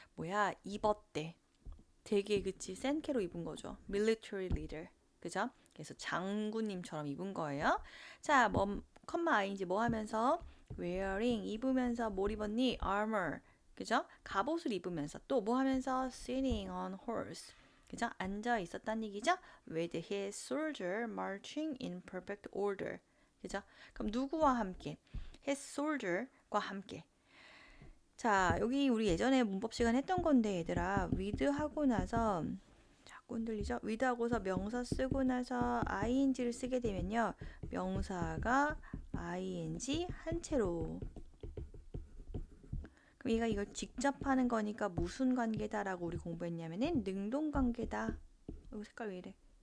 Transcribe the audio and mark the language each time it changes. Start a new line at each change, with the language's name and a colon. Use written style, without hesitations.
Korean: 뭐야, 입었대. 되게, 그치? 센케로 입은 거죠.
English: Military leader.
Korean: 그죠? 그래서 장군님처럼 입은 거예요. 자, 컴마 아인지 뭐 하면서? wearing, 입으면서 뭘 입었니?
English: armor.
Korean: 그죠? 갑옷을 입으면서 또 뭐 하면서
English: sitting on horse.
Korean: 그죠? 앉아 있었단 얘기죠?
English: with his soldier marching in perfect order.
Korean: 그죠? 그럼 누구와 함께? his soldier과 함께. 자, 여기 우리 예전에 문법 시간 했던 건데 얘들아, with 하고 나서 자꾸 흔들리죠? with 하고서 명사 쓰고 나서 ing를 쓰게 되면요. 명사가 ing 한 채로 그럼 얘가 이걸 직접 하는 거니까 무슨 관계다라고 우리 공부했냐면은 능동관계다. 이거 색깔 왜 이래?